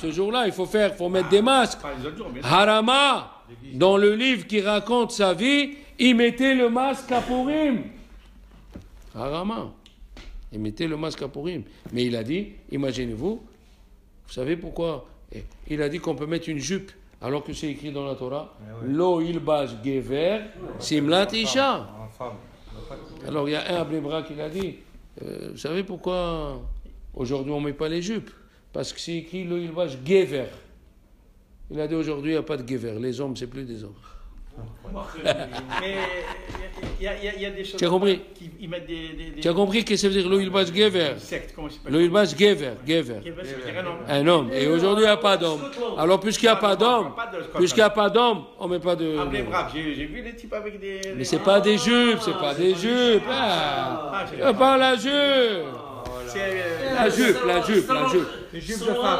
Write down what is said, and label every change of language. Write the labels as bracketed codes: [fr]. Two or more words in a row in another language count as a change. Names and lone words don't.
[fr] Ce jour-là, il faut mettre des masques. Harama, dans le livre qui raconte sa vie, il mettait le masque à Purim. Harama. Il mettait le masque à Purim. Mais il a dit, imaginez-vous, vous savez pourquoi? Il a dit qu'on peut mettre une jupe, alors que c'est écrit dans la Torah. [he] לא ילבש גבר שמלת אשה. [fr] Alors il y a un Abnebra qui l'a dit. Vous savez pourquoi aujourd'hui on ne met pas les jupes? Parce que c'est écrit [he] לא ילבש גבר. [fr] Il a dit aujourd'hui il n'y a pas de gever. Les hommes, c'est plus des hommes. Mais il y a des choses. Tu as compris? Qui mettent des... Tu as compris qu'est-ce que ça veut dire [he] לא ילבש גבר? לא ילבש גבר. [fr] Un homme. Et aujourd'hui il n'y a pas d'homme. Alors puisqu'il n'y a pas d'homme, on ne met pas de. J'ai vu les types avec des. Mais c'est pas des jupes, c'est pas des jupes. Pas la jupe. La jupe. Les jupes de femmes.